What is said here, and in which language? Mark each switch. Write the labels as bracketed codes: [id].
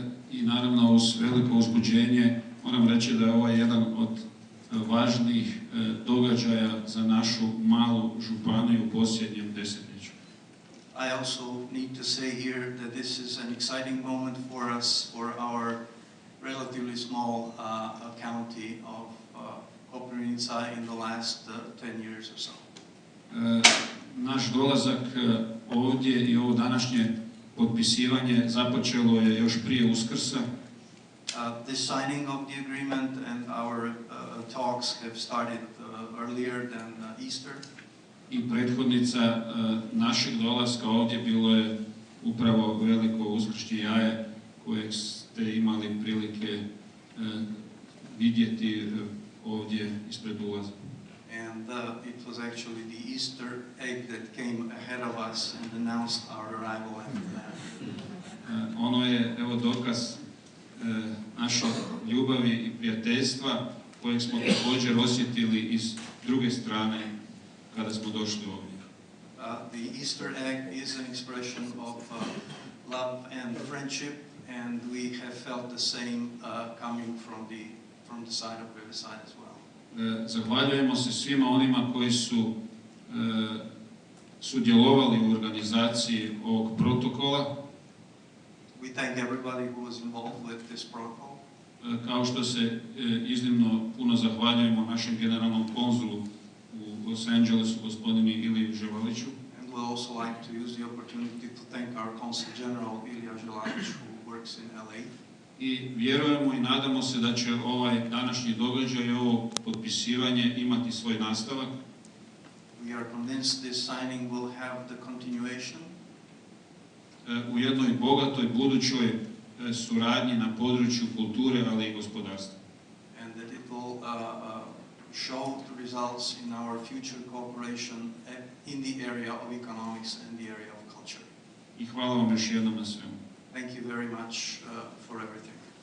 [hr] I naravno uz veliko uzbuđenje moram reći da je ovo jedan od važnijih događaja za našu malu županiju u posljednjem desetljeću. [en] I also need to say here that this is an exciting moment for us, for our relatively small county of Koprivnica in the last 10 years or so. [hr] Naš dolazak ovdje i ovo današnje potpisivanje započelo je još prije Uskrsa. [en] This signing of the agreement and our talks have started earlier than Easter. [hr] I prethodnica našeg dolaska ovdje bilo je upravo veliko uskršnje jaje kojeg ste imali prilike vidjeti ovdje ispred ulaza. [en] And it was actually the Easter egg that came ahead of us and announced our arrival after that. [hr] Ono je evo dokaz naše ljubavi i prijateljstva kojeg smo također osjetili i s druge strane kada smo došli ovdje. [en] The Easter egg is an expression of love and friendship, and we have felt the same coming from the side of Riverside as well. [hr] Zahvaljujemo se svima onima koji su sudjelovali u organizaciji ovog protokola. [en] We thank everybody who was involved with this protocol. [hr] Kao što se iznimno puno zahvaljujemo našem generalnom konzulu u Los Angelesu, gospodinu Iliju Ževaliću. [en] And we'll also like to use the opportunity to thank our Consul General Ilija Ževalić, who works in LA. [hr] I vjerujemo i nadamo se da će ovaj današnji događaj i ovo potpisivanje imati svoj nastavak. [en] We are convinced this signing will have the continuation. [hr] U jednoj bogatoj budućoj suradnji na području kulture, ali i gospodarstva. [en] And that it will show the results in our future cooperation in the area of economics and the area of culture. [hr] I hvala vam još jednom na svemu. [en] Thank you very much for everything.